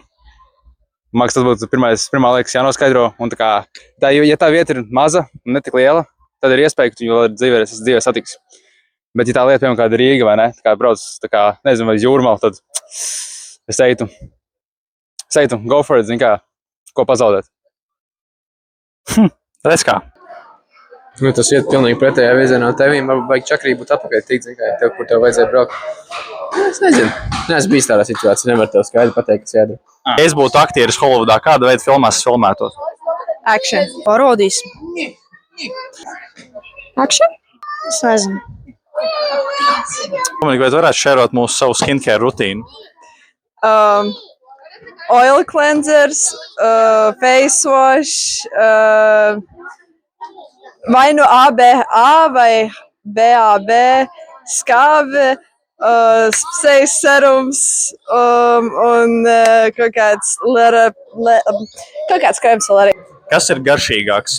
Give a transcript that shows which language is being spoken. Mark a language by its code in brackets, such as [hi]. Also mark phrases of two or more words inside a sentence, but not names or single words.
[lv] Māks, tas būtu pirmā liekas jānoskaidro. Un ja tā vieta ir maza un netik liela, tad ir iespēja, ka tu jau dzīvē satiksi. Bet ja tā lieta, piemēram, kāda Rīga, vai ne? Tā kā brauc, nezinu, vai Jūrmala, tad es teitu, [en] go for it, [lv] zini kā, ko pazaudēt. Redz kā. Nu, tas iet pilnīgi pretējā virzienā tevīm, varbūt vajag čakrī būt atpakaļ tikt, zini kā, tev, kur tev vajadzēja braukt. Es nezinu. Neesmu bijis tādā situācijā, nevaru tev skaidri pateikt, kas jādara. Ja es būtu aktieris Hollywoodā, kāda veida filmās es filmētos? [en] Action. Parodīs. Action? [lv] Es nezinu. Dominika, vai tu varētu šērot mūsu savu skincare rutīnu? [en] Oil cleansers, face wash, [lv] vai nu ABA vai BAB, skābe, sejas serums un kaut kāds krēms vēl arī. Kas ir garšīgāks?